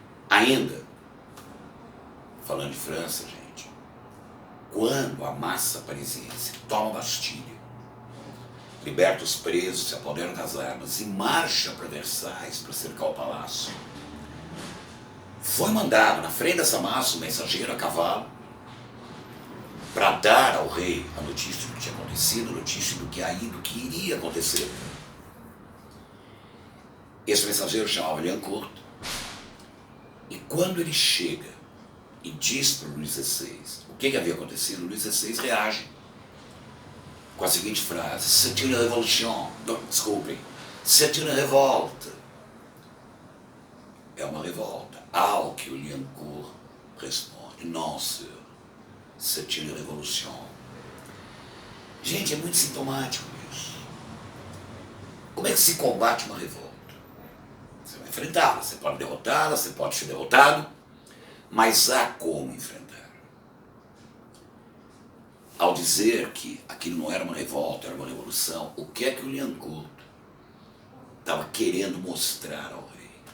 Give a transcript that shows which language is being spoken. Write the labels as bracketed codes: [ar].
[pt] Ainda, falando de França, gente, quando a massa parisiense toma a Bastilha, liberta os presos, se apoderam das armas e marcha para Versailles para cercar o palácio, foi mandado na frente dessa massa um mensageiro a cavalo para dar ao rei a notícia do que tinha acontecido, a notícia do que iria acontecer. Esse mensageiro chamava Liancourt, e quando ele chega e diz para o Luís XVI o que havia acontecido, o Luís XVI reage com a seguinte frase: [fr] c'est une révolution. [pt] Desculpem, [fr] c'est une révolte. [pt] É uma revolta. Ao que o Liancourt responde: [fr] non, [pt] senhor, [fr] c'est une révolution. [pt] Gente, é muito sintomático isso. Como é que se combate uma revolta? Você vai enfrentá-la, você pode derrotá-la, você pode ser derrotado, mas há como enfrentar. Ao dizer que aquilo não era uma revolta, era uma revolução, o que é que o Liancourt estava querendo mostrar ao rei?